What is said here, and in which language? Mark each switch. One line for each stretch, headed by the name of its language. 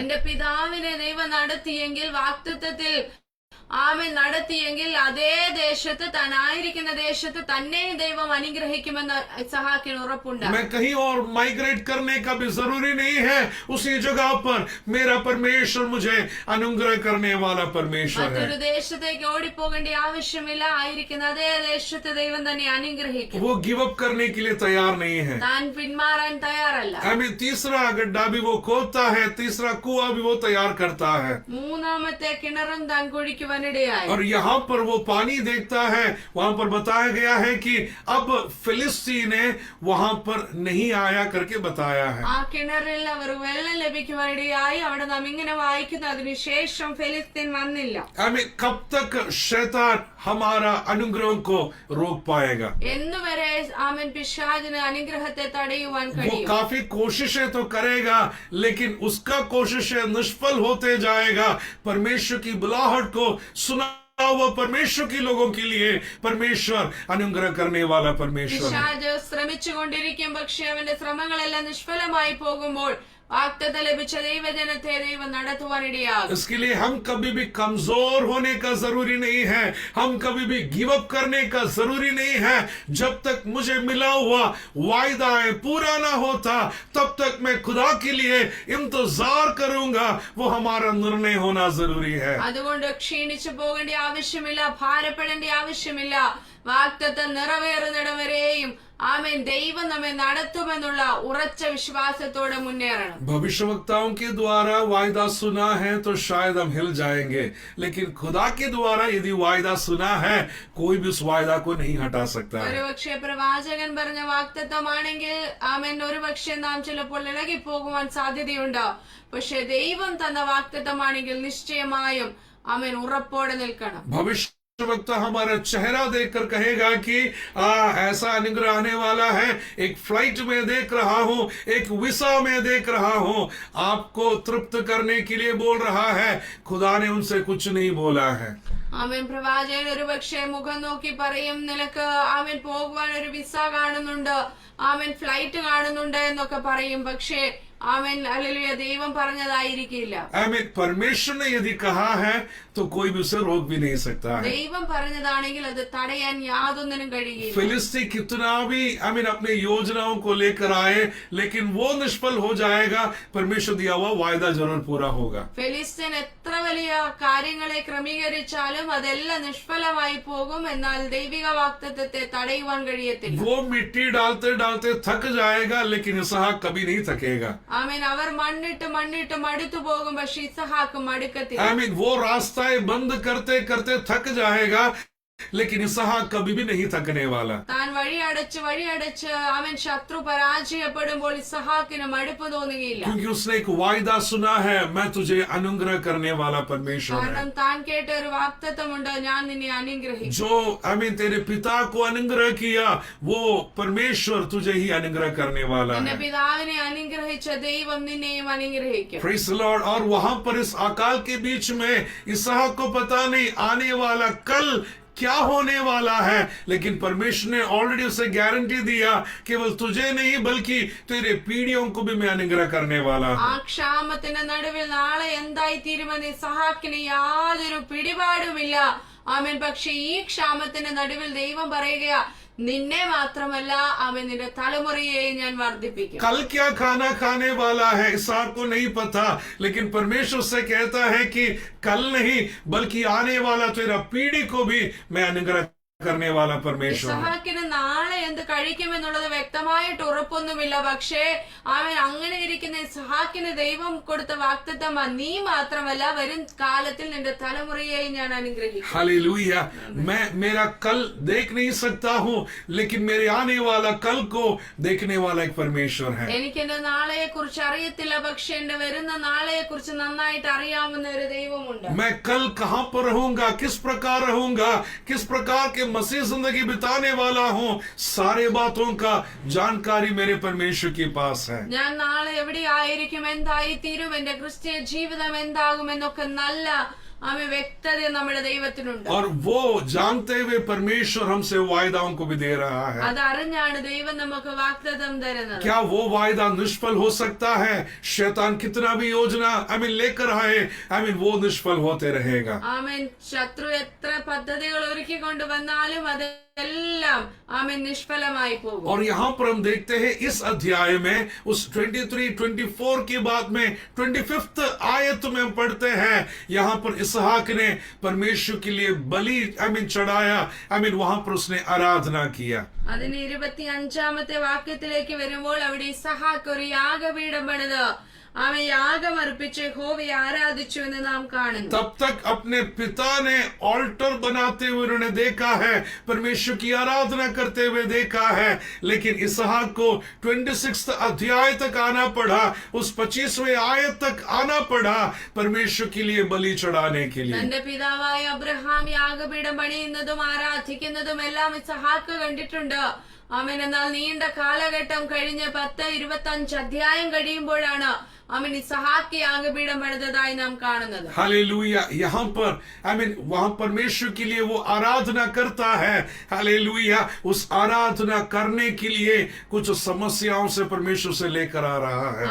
Malayalam: എന്റെ പിതാവിനെ ദൈവം നടത്തിയെങ്കിൽ, വാഗ്ദത്തത്തിൽ ആമേൻ നടത്തിയെങ്കിൽ അതേ ദേശത്ത് താനായിരിക്കുന്ന ദേശത്ത് തന്നെയും ദൈവം അനുഗ്രഹിക്കുമെന്ന് ഇസ്ഹാക്കിന് ഉറപ്പുണ്ട്.
Hindi: मैं कहीं और माइग्रेट करने का भी जरूरी नहीं है, उसी जगह पर मेरा परमेश्वर मुझे अनुग्रह करने वाला परमेश्वर है।
Malayalam: മറ്റൊരു ദേശത്തേക്ക് ഓടിപ്പോകേണ്ട ആവശ്യമില്ല, ആയിരിക്കുന്ന അതേ ദേശത്ത് ദൈവം തന്നെ അനുഗ്രഹിക്കും.
Hindi: वो गिव अप करने के लिए तैयार नहीं है।
Malayalam: താൻ പിന്മാറാൻ തയ്യാറല്ല.
Hindi: तीसरा गड्ढा भी वो खोदता है, तीसरा कुआं भी वो तैयार करता है,
Malayalam: മൂന്നാമത്തെ കിണറും താൻ കുഴിക്കുവാനിടയായി.
Hindi: और यहाँ पर वो पानी देखता है। वहां पर बताया गया है कि अब फिलिस्ती ने वहां पर नहीं आया करके बताया है।
Malayalam: ആ കിണറിൽ അവർ വെള്ളം ലഭിക്കുവാനിടയായി. അവിടെ നാം ഇങ്ങനെ വായിക്കുന്നു, അതിനുശേഷം ഫെലിസ്തീൻ വന്നില്ല.
Hindi: कब तक शैतान हमारा अनुग्रह को रोक पाएगा?
Malayalam: എന്നുവരെ ആമേൻ പിശാചിന് അനുഗ്രഹത്തെ തടയുവാൻ
Hindi: वो
Malayalam: കഴിയും.
Hindi: काफी कोशिशें तो करेगा, लेकिन उसका कोशिशें निष्फल होते जाएगा। परमेश्वर की बुलाहट को सुना हुआ परमेश्वर के लोगों के लिए परमेश्वर अनुग्रह करने वाला परमेश्वर है।
Malayalam: പിശാച് ശ്രമിച്ചുകൊണ്ടിരിക്കും, പക്ഷെ അവന്റെ ശ്രമങ്ങളെല്ലാം നിഷ്ഫലമായി പോകുമ്പോൾ വാഗ്ദത്തം ലഭിച്ച ദൈവജനത്തെ ദൈവം നടത്തുവാനിടയാകും.
Hindi: इसके लिए हम कभी भी कमजोर होने का जरूरी नहीं है, हम कभी भी गिव अप करने का जरूरी नहीं है। जब तक मुझे मिला हुआ वायदा पूरा ना होता तब तक मैं खुदा के लिए इंतजार करूंगा। वो हमारा निर्णय होना जरूरी है।
Malayalam: അതുകൊണ്ട് ക്ഷീണിച്ചു പോകേണ്ട ആവശ്യമില്ല, ഭാരപ്പെടേണ്ട ആവശ്യമില്ല. വാഗ്ദത്തം നിറവേറുന്നിടം വരെയും ആമേൻ ദൈവം നമ്മെ നടത്തുമെന്നുള്ള ഉറച്ച വിശ്വാസത്തോടെ മുന്നേറണം.
Hindi: भविष्यवक्ताओं के द्वारा वायदा सुना है तो शायद हम हिल जाएंगे, लेकिन खुदा के द्वारा यदि वायदा सुना है कोई भी उस वायदा को नहीं हटा सकता है।
Malayalam: ഒരുപക്ഷെ പ്രവാചകൻ പറഞ്ഞ വാഗ്ദത്തമാണെങ്കിൽ ആമേൻ ഒരുപക്ഷെ നാം ചിലപ്പോൾ ഇളകി പോകുവാൻ സാധ്യതയുണ്ട്. പക്ഷെ ദൈവം തന്ന വാഗ്ദത്തമാണെങ്കിൽ നിശ്ചയമായും ആമേൻ ഉറപ്പോടെ നിൽക്കണം.
Hindi: भविष्य वक्ता हमारा चेहरा देखकर कहेगा कि ऐसा अनुग्रह आने वाला है। एक फ्लाइट में देख रहा हूं, एक वीसा में देख रहा हूं, आपको तृप्त करने के लिए बोल रहा है। खुदा ने उनसे कुछ नहीं बोला है।
Malayalam: ആമേൻ പ്രവാചകൻ ഒരുപക്ഷെ മുഖം നോക്കി പറയും, നിനക്ക് ആമേൻ പോകുവാൻ ഒരു വിസ കാണുന്നുണ്ട്, ആമേൻ ഫ്ലൈറ്റ് കാണുന്നുണ്ട് എന്നൊക്കെ പറയും. പക്ഷേ ആമേൻ ഹല്ലേലൂയ, ദൈവം പറഞ്ഞതായിരിക്കില്ല.
Hindi: आमीन। परमेश्वर ने यदि कहा है तो कोई भी उसे रोक भी नहीं सकता है।
Malayalam: ദൈവം പറഞ്ഞതാണെങ്കിൽ അത് തടയാൻ യാതൊന്നിനും കഴിയില്ല.
Hindi: फिलिस्ती कितना भी अपने योजनाओं को लेकर आए, लेकिन वो निष्फल हो जाएगा। परमेश्वर दिया हुआ वायदा जरूर पूरा होगा।
Malayalam: ഫെലിസ്തീൻ എത്ര വലിയ കാര്യങ്ങളെ ക്രമീകരിച്ചാലും അതെല്ലാം നിഷ്ഫലമായി പോകും. എന്നാൽ ദൈവിക വാഗ്ദത്തത്തെ തടയുവാൻ കഴിയത്തില്ല.
Hindi: वो मिट्टी डालते डालते थक जाएगा, लेकिन इसहाक कभी नहीं थकेगा।
Malayalam: ആമേൻ. അവർ മണ്ണിട്ട് മണ്ണിട്ട് മടുത്തു പോകും, പക്ഷെ ഇസഹാക്ക് മടുക്കത്തില്ല.
Hindi: वो रास्ताएं बंद करते करते थक जाएगा, लेकिन इसहाक कभी भी नहीं थकने वाला।
Malayalam: താൻ വഴിയടച്ച് അവൻ ശത്രു പരാജയപ്പെടുമ്പോൾ ഇസഹാക്കിന് മടുപ്പ് തോന്നുകയില്ല.
Hindi: क्योंकि उसने एक वायदा सुना है, मैं तुझे अनुग्रह करने वाला परमेश्वर है।
Malayalam: കാരണം താൻ കേട്ട ഒരു വാഗ്ദത്തമുണ്ട്, ഞാൻ നിന്നെ അനുഗ്രഹിക്കും.
Hindi: जो तेरे पिता को अनुग्रह किया वो परमेश्वर तुझे ही अनुग्रह करने वाला
Malayalam: നിന്റെ
Hindi: है।
Malayalam: പിതാവിനെ അനുഗ്രഹിച്ച ദൈവം നിന്നെയും അനുഗ്രഹിക്കും.
English: Praise the Lord।
Hindi: और वहां पर इस अकाल के बीच में इसहाक को पता नहीं आने वाला कल क्या होने वाला है, लेकिन परमेश्वर ने ऑलरेडी उसे गारंटी दिया केवल तुझे नहीं बल्कि तेरे पीढ़ियों को भी मैं अनुग्रह करने वाला हूं।
Malayalam: ആ ക്ഷാമത്തിന്റെ നടുവിൽ നാളെ എന്തായി തീരുമെന്ന് ഇസഹാക്കിന് യാതൊരു പിടിപാടുമില്ല. ആമേൻ. പക്ഷെ ഈ ക്ഷാമത്തിന്റെ നടുവിൽ ദൈവം പറയുക, നിന്നെ മാത്രമല്ല ആമേൻ നിന്റെ തലമുറയെയും ഞാൻ വർദ്ധിപ്പിക്കും.
Hindi: कल क्या खाना खाने वाला है इसहाक को नहीं पता, लेकिन परमेश्वर से कहता है कि कल नहीं बल्कि आने वाला तेरा पीढ़ी को भी मैं अनुग्रह करने वाला परमेश्वर है.
Malayalam: ഇസ്ഹാക്കിന് നാളെ എന്ത് കഴിക്കുമെന്നുള്ളത് വ്യക്തമായിട്ട് ഉറപ്പൊന്നുമില്ല. പക്ഷേ അവൻ അങ്ങനെ ഇരിക്കുന്ന ഇസ്ഹാക്കിന് ദൈവം കൊടുത്ത വാഗ്ദത്തം നീ മാത്രമല്ല വരും കാലത്തിൽ നിന്റെ തലമുറയെയും ഞാൻ അനുഗ്രഹിക്കും.
Hindi: हालेलुया. मैं मेरा कल देख नहीं सकता हूँ, लेकिन मेरे आने वाला कल को देखने वाला एक परमेश्वर है.
Malayalam: എനിക്ക് എന്റെ നാളെയെ കുറിച്ച് അറിയത്തില്ല, പക്ഷെ എന്റെ വരുന്ന നാളെയെ കുറിച്ച് നന്നായിട്ട് അറിയാവുന്ന ഒരു ദൈവമുണ്ട്.
Hindi: मैं कल कहाँ पर रहूंगा, किस प्रकार रहूंगा, किस प्रकार के मसीह जिंदगी बिताने वाला हूँ, सारे बातों का जानकारी मेरे परमेश्वर के पास है.
Malayalam: ഞാൻ നാളെ എവിടെയായിരിക്കും, എന്തായി തീരും, എന്റെ ക്രിസ്തീയ ജീവിതം എന്താകും എന്നൊക്കെ നല്ല വ്യക്തത നമ്മുടെ ദൈവത്തിനുണ്ട്.
Hindi: और वो जानते हुए परमेश्वर हमसे वायदाओं को भी दे रहा है.
Malayalam: അതറിഞ്ഞാണ് ദൈവം നമുക്ക് വാഗ്ദത്തം തരുന്നത്.
Hindi: क्या वो वायदा निष्फल हो सकता है? शैतान कितना भी योजना लेकर आए, वो निष्फल होते रहेगा.
Malayalam: ആമേൻ. ശത്രു എത്ര പദ്ധതികൾ ഒരുക്കിക്കൊണ്ട് വന്നാലും അതെല്ലാം ആമേൻ നിഷ്ഫലമായി പോകും.
Hindi: और यहाँ पर हम देखते हैं इस अध्याय में उस 23-24 के बाद में 25th आयत में हम पढ़ते हैं, यहाँ पर इसहाक ने परमेश्वर के लिए बलि चढ़ाया. वहां पर उसने आराधना किया.
Malayalam: അതിന് 25ാമത്തെ വാക്യത്തിലേക്ക് വരുമ്പോൾ അവിടെ ഇസ്ഹാക്ക് ഒരു യാഗപീഠം പണിത് ആമേൻ യാഗം അർപ്പിച്ച് യഹോവയെ ആരാധിച്ചു എന്ന് നാം കാണുന്നു.
Hindi: तब तक अपने पिता ने ऑल्टर बनाते हुए उन्होंने देखा है, परमेश्वर की आराधना करते हुए देखा है, लेकिन इसहाक को 26th अध्याय तक आना पड़ा, उस 25वें आयत तक आना पड़ा परमेश्वर के लिए बलि चढ़ाने के लिए.
Malayalam: തന്റെ പിതാവായ അബ്രഹാം യാഗപീഠം പണിയുന്നതും ആരാധിക്കുന്നതും എല്ലാം ഇസ്ഹാക്ക് കണ്ടിട്ടുണ്ട്. ആമേൻ. എന്നാൽ നീണ്ട കാലഘട്ടം കഴിഞ്ഞ് 10-25 അധ്യായം കഴിയുമ്പോഴാണ് ആമേൻ ഇസ്ഹാക്ക് യാഗപീഠം പണിതതായി നാം കാണുന്നത്.
Hindi: हालेलुया. यहाँ पर वहां परमेश्वर के लिए वो आराधना करता है. हालेलुया. उस आराधना करने के लिए कुछ समस्याओं से परमेश्वर से लेकर आ रहा है.